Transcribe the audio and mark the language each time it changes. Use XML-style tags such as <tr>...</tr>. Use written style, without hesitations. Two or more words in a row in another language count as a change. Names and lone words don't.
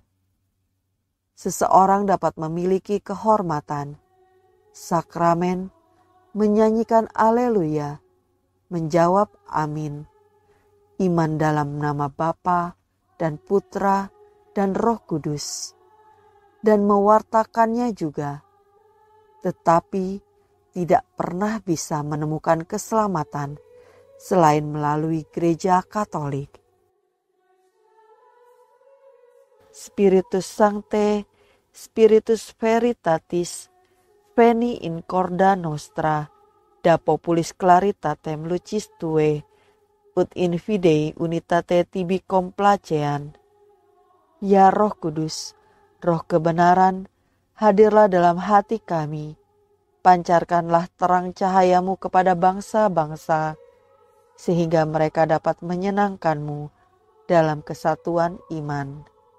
<id>Seseorang dapat memiliki kehormatan, sakramen, menyanyikan Alleluia, menjawab amin, iman dalam nama Bapa dan Putra dan Roh Kudus, dan mewartakannya juga, tetapi tidak pernah bisa menemukan keselamatan selain melalui gereja Katolik.</id> <la>Spiritus Sancte, Spiritus Veritatis, veni in corda nostra, da populis claritatem lucis tue, ut in fidei unitate tibi complacean.</la> <id>Ya Roh Kudus, Roh kebenaran, hadirlah dalam hati kami. Pancarkanlah terang cahayamu kepada bangsa-bangsa, sehingga mereka dapat menyenangkanmu dalam kesatuan iman.</id>